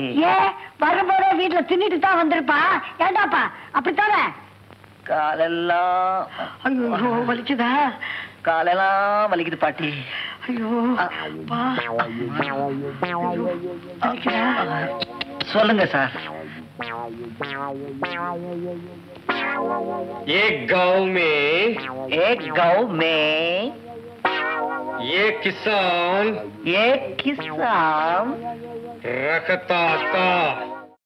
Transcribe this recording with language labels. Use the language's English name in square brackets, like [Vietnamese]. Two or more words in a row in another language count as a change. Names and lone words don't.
[Tamil] ஏ, வரும்போதே வீட்டுல தின்னுட்டு தான் வந்திருப்பா. ஏண்டாப்பா அப்படித்தானே? காலெல்லாம் ஐயோ வலிக்குதா? காலெல்லாம் வலிக்குது பாட்டி. ஐயோ அப்பா. வலிக்குதா? சொல்லுங்க சார். [Hindi] एक गांव में एक किसान एक किसान रखता था